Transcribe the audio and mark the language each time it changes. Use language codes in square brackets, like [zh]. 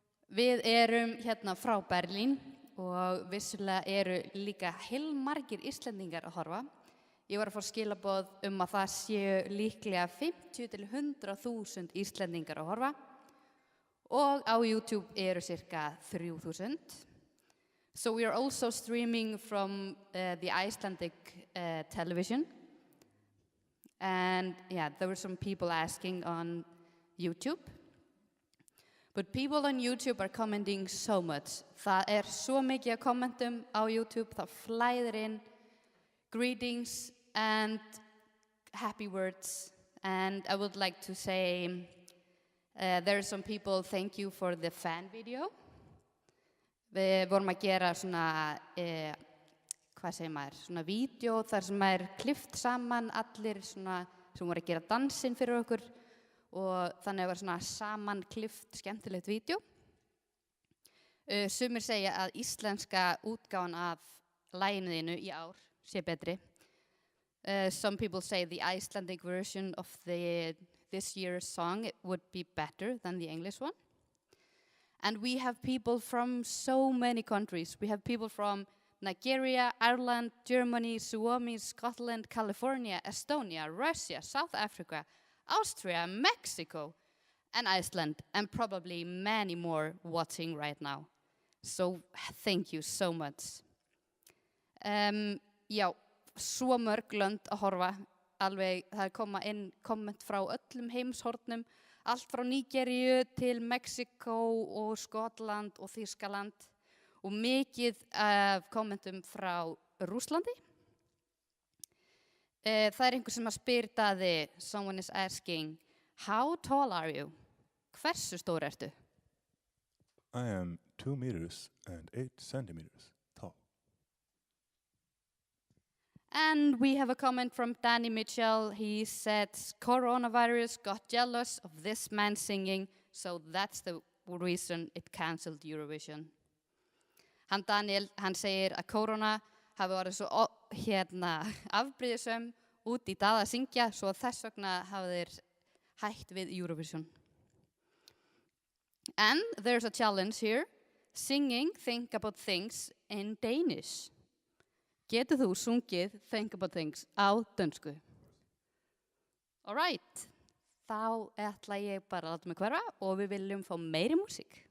[is] Við erum hérna frá Berlín og vissulega eru líka heilmargir Íslendingar að horfa. Ég var að fá skilaboð að það séu líklega 50 til 100.000 Íslendingar að horfa og á YouTube eru cirka 3.000. [en] So we are also streaming from the Icelandic television. And yeah, there were some people asking on YouTube. But people on YouTube are commenting so much. [is] Það svo mikið að kommentum á YouTube, það flæðir inn [en] greetings and happy words. And I would like to say there are some people, thank you for the fan video. [is] Við vorum að gera svona, hvað segir maður, svona vídeo þar sem er klift saman allir svona, sem voru að gera dansinn fyrir okkur og þannig var svona saman klift skemmtilegt vídeo. Sumir segja að íslenska útgáfan af laginu þínu í ár sé betri. [en] Some people say the Icelandic version of this year's song would be better than the English one. And we have people from so many countries. We have people from Nigeria, Ireland, Germany, Suomi, Scotland, California, Estonia, Russia, South Africa, Austria, Mexico, and Iceland, and probably many more watching right now. So thank you so much. [is] Já, svo mörg lönd að horfa. Alveg, það koma inn komment frá öllum heimshornum, allt frá Nígeríu til Mexíkó og Skotland og Þýskaland og mikið af kommentum frá Rússlandi. Það einhver sem að spyr Daði, [en] someone is asking, how tall are you? [is] Hversu stór ertu? [en] I am 2 meters and 8 centimeters tall. And we have a comment from Danny Mitchell. He said, coronavirus got jealous of this man singing, so that's the reason it cancelled Eurovision. [is] Daniel, hann segir að korona hafi verið svo afbrýðisöm út í Daða að syngja, svo þess vegna hafi þeir hætt við Eurovision. [en] And there's a challenge here. Singing Think About Things in Danish. [is] Getur þú sungið Think About Things á dönsku? [en] All right. [is] þá ætla ég bara að láta mig hverfa og við viljum fá meiri músík.